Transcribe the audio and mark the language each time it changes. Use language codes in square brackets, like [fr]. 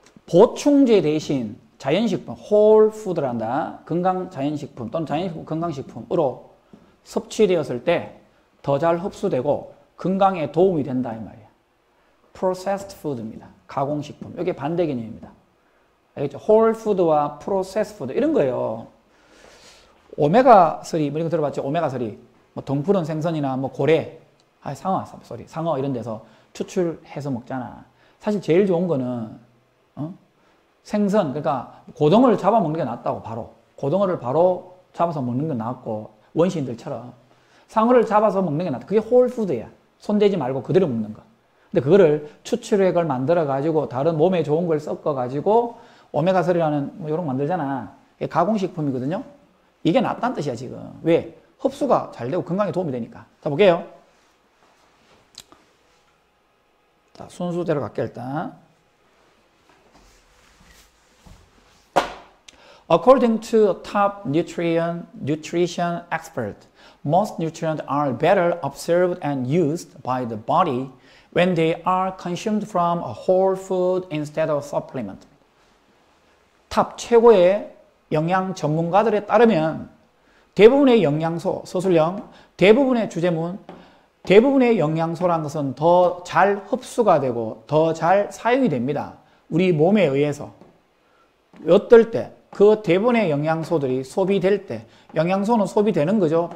[ko] 보충제 대신 자연식품, 홀푸드란다. 건강 자연식품 또는 자연식품 건강식품으로 섭취되었을 때 더 잘 흡수되고 건강에 도움이 된다 이 말이야. processed food입니다. 가공식품. 이게 반대 개념입니다. 알겠죠? whole food와 processed food 이런 거예요. 오메가3 뭐 이런 거 들어봤죠? 오메가3 뭐 덩푸른 생선이나 뭐 고래, 상어 이런 데서 추출해서 먹잖아. 사실 제일 좋은 거는 생선, 그러니까 고등어를 잡아 먹는 게 낫다고. 바로 고등어를 바로 잡아서 먹는 게 낫고, 원시인들처럼 상어를 잡아서 먹는 게 낫다. 그게 홀푸드야. 손대지 말고 그대로 먹는 거. 근데 그거를 추출액을 만들어가지고 다른 몸에 좋은 걸 섞어가지고 오메가3라는 뭐 이런 거 만들잖아. 이게 가공식품이거든요. 이게 낫다는 뜻이야, 지금. 왜? 흡수가 잘 되고 건강에 도움이 되니까. 자, 볼게요. 자, 순수대로 갈게, 일단. [en] According to a top nutrition expert, most nutrients are better absorbed and used by the body when they are consumed from a whole food instead of supplement. [ko] 탑 최고의 영양 전문가들에 따르면 대부분의 영양소, 서술형, 대부분의 주제문, 대부분의 영양소라는 것은 더 잘 흡수가 되고 더 잘 사용이 됩니다. 우리 몸에 의해서. 어떨 때? 그 대부분의 영양소들이 소비될 때, 영양소는 소비되는 거죠.